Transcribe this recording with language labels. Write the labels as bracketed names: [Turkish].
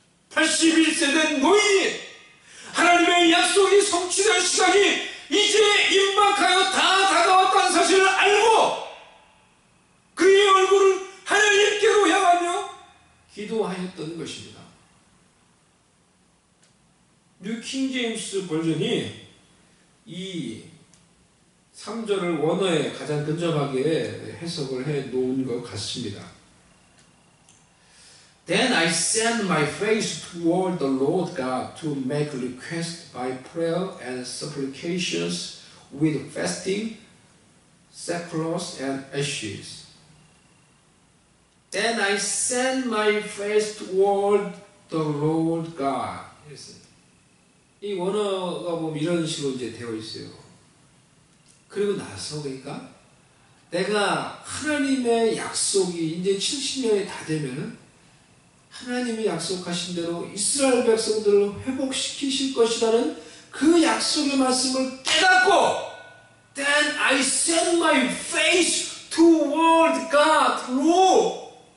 [Korean] 81세 된 노인이 하나님의 약속이 성취될 시간이 이제 임박하여 다 다가왔다는 사실을 알고 그의 얼굴을 하나님께로 향하며 기도하였던 것입니다. 뉴 킹제임스 버전이 이 3절을 원어에 가장 근접하게 해석을 해 놓은 것 같습니다. [English] Then I set my face toward the Lord God to make request by prayer and supplications with fasting, sackcloth and ashes. Then I set my face toward the Lord God. [Korean] 이 원어가 보면 이런 식으로 이제 되어 있어요. 그리고 나서 그러니까 내가 하나님의 약속이 이제 70년이 다 되면은 하나님이 약속하신 대로 이스라엘 백성들을 회복시키실 것이라는 그 약속의 말씀을 깨닫고 [English] Then I set my face toward God, Lord.